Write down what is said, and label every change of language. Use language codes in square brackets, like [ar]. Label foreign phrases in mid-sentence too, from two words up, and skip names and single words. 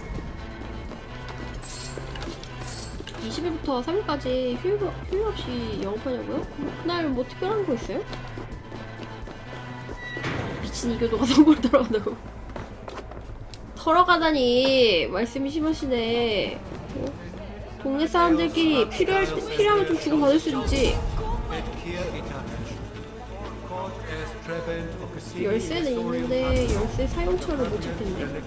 [ko] 20일부터 3일까지 휴일 없이 영업하냐고요? 그날 뭐 특별한 거 있어요? 미친 이교도가 선거를 털어간다고. 털어가다니 말씀이 심하시네. 어? 동네 사람들끼리 필요하면 좀 주고받을 수 있지. [la] Et quia ita est. Quod est [ko] 열쇠는 있는데 열쇠 사용처를 못 찾겠네.